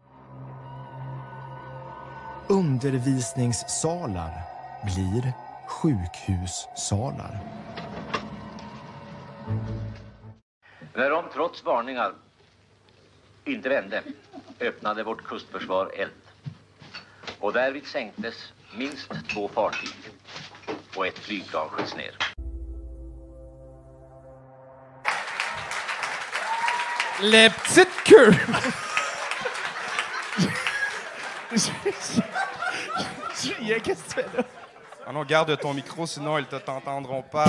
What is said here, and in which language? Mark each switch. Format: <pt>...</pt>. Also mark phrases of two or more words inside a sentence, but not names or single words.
<sv>Undervisningssalar blir sjukhussalar. När de trots varningar inte vände öppnade vårt kustförsvar eld. Och därvid sänktes minst 2 fartyg och ett flygplan sköts ner.</sv> <fr>Les petites queues! Julien, qu'est-ce que tu fais là? Ah non, garde ton micro, sinon elles ne t'entendront pas.</fr>